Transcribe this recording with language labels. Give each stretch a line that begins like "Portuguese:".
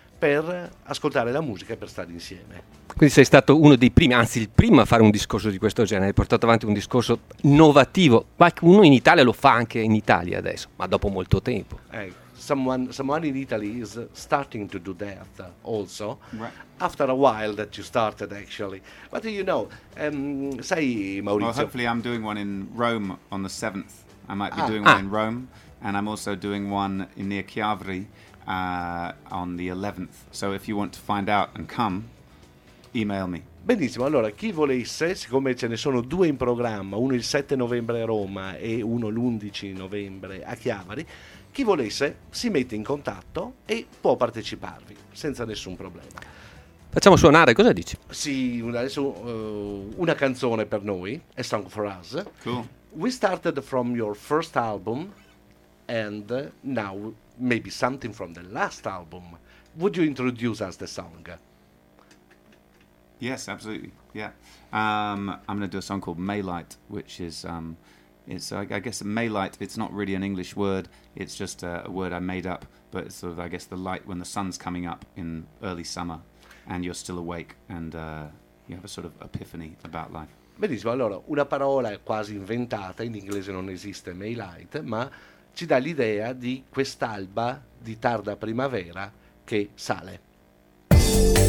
Italian: per ascoltare la musica e per stare insieme. Quindi sei stato uno dei primi, anzi il primo a fare un discorso di questo genere, hai portato avanti un discorso innovativo, qualcuno in Italia lo fa anche in Italia adesso, ma dopo molto tempo.
English: Someone in Italy is starting to do that also, right. After a while that you started actually. But you know,
Italian: sai
English: Maurizio... Well, hopefully I'm doing one in Rome on the 7th, I might be doing one in Rome, and I'm also doing one in near Chiavari on the 11th, so if you want to find out and come, email me.
Italian: Benissimo, allora chi volesse, siccome ce ne sono due in programma, uno il 7 novembre a Roma e uno l'11 novembre a Chiavari, chi volesse si mette in contatto e può parteciparvi senza nessun problema. Facciamo suonare, cosa dici? Sì, adesso una canzone per noi, A Song for Us.
English: Cool. We started from your first album and now maybe something from the last album. Would you introduce us the song? Yes, absolutely. Yeah, I'm going to do a song called Maylight, which is, I guess Maylight, it's not really an English word. It's just a word I made up, but it's sort of, I guess, the light when the sun's coming up in early summer and you're still awake and you have a sort of epiphany about life.
Italian: Benissimo, allora, una parola quasi inventata, in inglese non esiste Maylight, ma ci dà l'idea di quest'alba di tarda primavera che sale.